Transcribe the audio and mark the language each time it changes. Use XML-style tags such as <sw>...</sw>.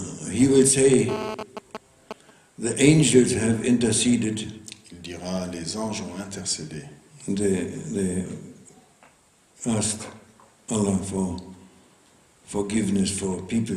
<en>He will say, the angels have interceded,</en> <fr>Il dira les anges ont intercédé.</fr> <en>they asked Allah for forgiveness for people,</en>